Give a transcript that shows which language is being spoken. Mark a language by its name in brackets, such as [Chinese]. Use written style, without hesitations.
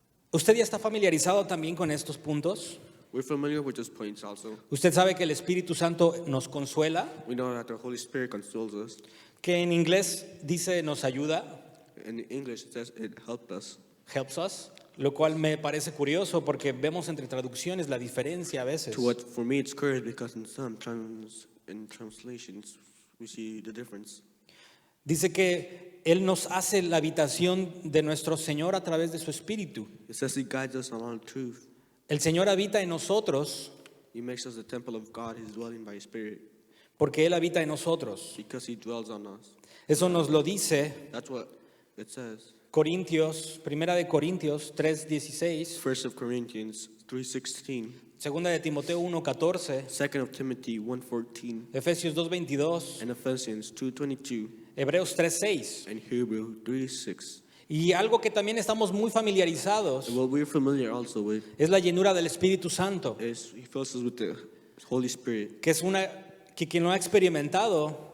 [Spanish] ¿Usted ya está familiarizado también con estos puntos? [English] We're familiar with these points also. [Spanish] Usted sabe que el Espíritu Santo nos consuela, [English] We know that the Holy Spirit consoles us. [Spanish] que en inglés dice nos ayuda, [English] In English, it says it helped us. helps us, [Spanish] lo cual me parece curioso porque vemos entre traducciones la diferencia a veces. [English] To what, for me, it's curious because in some translations, we see the difference. [Spanish] Dice que Él nos hace la habitación de nuestro Señor a través de su Espíritu. [English] It says He guides us along truth. [Spanish] El Señor habita en nosotros [English] He makes us the temple of God. He's dwelling by His Spirit [Spanish] porque Él habita en nosotros. [English] because He dwells on us. [Spanish] Eso nos lo dice [English] That's what it says. [Spanish] Corintios, 1 de Corintios 3:16, [English] 1 of Corinthians 3:16, [Spanish] 2 de Timoteo 1:14, [English] 2 of Timothy 1:14, [Spanish] Efesios 2:22, [English] and Ephesians 2:22, [Spanish] Hebreos 3:6. [English] and Hebrew 3:6. [Spanish] Y algo que también estamos muy familiarizados [English] And what we're familiar also with [Spanish] es la llenura del Espíritu Santo, [English] is He fills us with the Holy Spirit. [Spanish] que es que quien lo ha experimentado